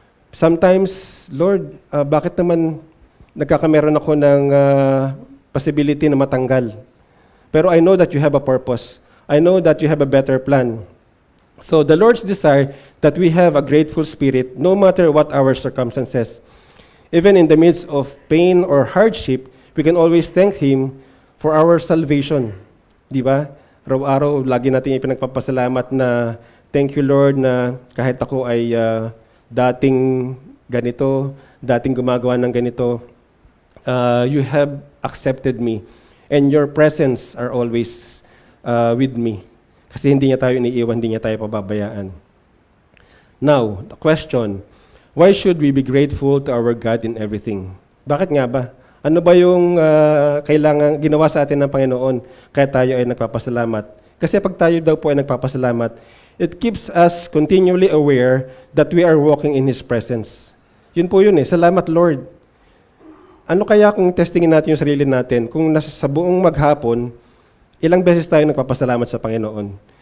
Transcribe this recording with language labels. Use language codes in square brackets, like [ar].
[tl] Sometimes, Lord, bakit naman nagkakameron ako ng possibility na matanggal? [en] Pero I know that you have a purpose. I know that you have a better plan. So the Lord's desire that we have a grateful spirit no matter what our circumstances. Even in the midst of pain or hardship, we can always thank Him for our salvation. [tl] Di ba? Araw-araw, lagi natin ipinagpapasalamat na thank you, Lord, na kahit ako ay dating ganito, dating gumagawa ng ganito, [en] you have accepted me and your presence are always with me. [tl] Kasi hindi niya tayo iniiwan, hindi niya tayo pababayaan. [en] Now, the question, why should we be grateful to our God in everything? [tl] Bakit nga ba? Ano ba yung kailangan ginawa sa atin ng Panginoon kaya tayo ay nagpapasalamat? Kasi pag tayo daw po ay nagpapasalamat, [en] it keeps us continually aware that we are walking in His presence. [tl] Yun po yun eh. Salamat, Lord. Ano kaya kung testingin natin yung sarili natin, kung nasa sa buong maghapon, ilang beses tayo nagpapasalamat sa Panginoon?